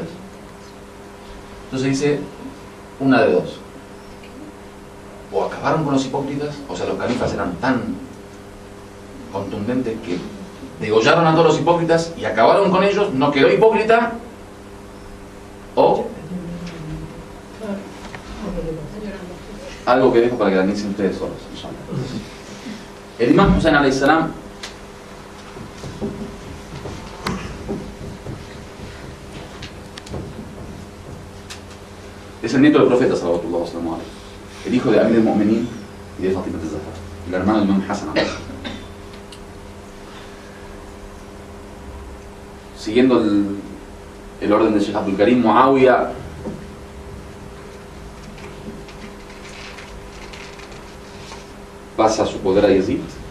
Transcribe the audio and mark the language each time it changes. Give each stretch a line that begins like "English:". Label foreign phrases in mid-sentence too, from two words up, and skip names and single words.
Spanish: Entonces dice: una de dos, o acabaron con los hipócritas, o sea, los califas eran tan contundentes que degollaron a todos los hipócritas y acabaron con ellos, no quedó hipócrita, o algo que dejo para que analicen ustedes solos. El imam Hussein
Arabic: عليه السلام
Spanish: es el nieto del profeta
Arabic: صلى الله عليه وسلم,
Spanish: el hijo de Amir al-Mu'minin y de Fatima al-Zahra, el hermano del imam Hassan. Siguiendo el orden de Sheikh Abdul Karim, Muawiya pasa su poder a Yazid.